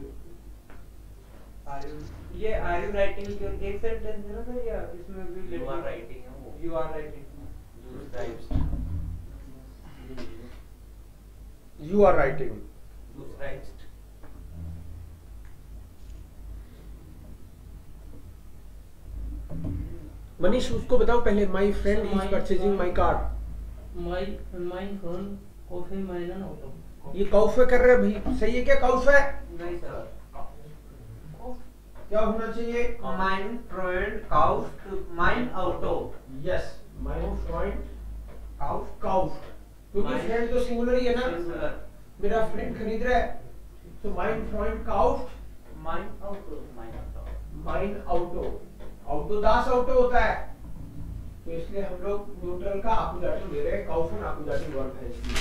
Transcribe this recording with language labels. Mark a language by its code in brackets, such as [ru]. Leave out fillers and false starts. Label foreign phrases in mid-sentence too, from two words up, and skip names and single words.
[hi] ये [en] are you writing [hi] एक सेंटेंस है ना सर, या इसमें भी [en] You are writing [hi] है वो। [en] You are writing. You writes। You are writing. You writes। [hi] मनीष उसको बताओ पहले। [en] My friend is purchasing my car. [de] mein Freund kauft meinen Auto. [hi] ये कौफे कर रहे हैं भाई, सही है क्या? [de] कौफे [hi] नहीं सर, क्या होना चाहिए? [de] mein Freund kauft mein Auto. यस, mein Freund Kauft [hi] काउफ, क्योंकि [de] Mein- [hi] फ्रेंड तो सिंगुलर ही है ना, [en] singular. [hi] मेरा फ्रेंड खरीद रहा है, तो [de] mein Freund kauf Mein Auto. mein Auto, [hi] ऑटो [de] das Auto [hi] होता है, तो इसलिए हम लोग न्यूट्रल का अपोजिटिव ले रहे हैं, काउफन अपोजिटिव वर्ब है इसलिए।